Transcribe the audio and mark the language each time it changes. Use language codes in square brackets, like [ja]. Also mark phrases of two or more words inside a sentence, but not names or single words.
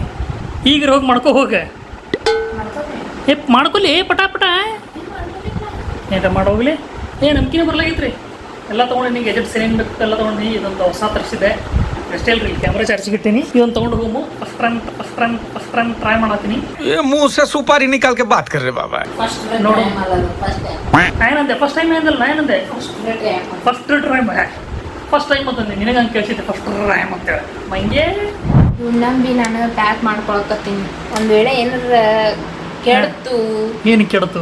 [kn] ಈಗ ಹೋಗಿ ಮಾಡ್ಕೋ ಹೋಗ. ಏ ಮಾಡ್ಕೊಲಿ ಪಟ ಪಟ ಏನ ಮಾಡೋಗ್ಲಿ. ನಂಬಿಕೆನೇ ಬರ್ಲಾಗಿತ್ರಿ. ಎಲ್ಲ ತೊಗೊಂಡು ಗೆಜೆಟ್ಸ್ ಏನೇನು ಬೇಕು ಎಲ್ಲ ತೊಗೊಂಡು ಇದೊಂದು ಹೊಸ ತರಿಸಿದೆ ಅಷ್ಟೇ ಅಲ್ರಿ. ಕ್ಯಾಮ್ರಾ ಚಾರ್ಜಿಗೆ ಇಟ್ಟೀನಿ. ಇದೊಂದು ತೊಗೊಂಡು ಹೋಗು. [en] first time try [kn] ಮಾಡತ್ತೀನಿ. [hi] मुंह से सुपारी निकाल के बात कर रहे बाबा. [kn] ನೋಡು ಏನಂದೆ [en] first time [kn] ಏನಂದಲ್ಲ. ನಾ ಏನಂದೆ [en] first time [kn] ಅಂತಂದೆ. ನಿನಗೆ ಹಂಗೆ ಕೇಳಿಸಿದ್ದೆ [en] first time [kn] ಅಂತೇಳಿ. ಮಂಗೆ ನಂಬಿ ನಾನು ಪ್ಯಾಕ್ ಮಾಡ್ಕೊಳಕತ್ತೀನಿ. ಒಂದು ವೇಳೆ ಏನಾರ ಕೆಡ್ತು, ಏನು ಕೆಡ್ತು,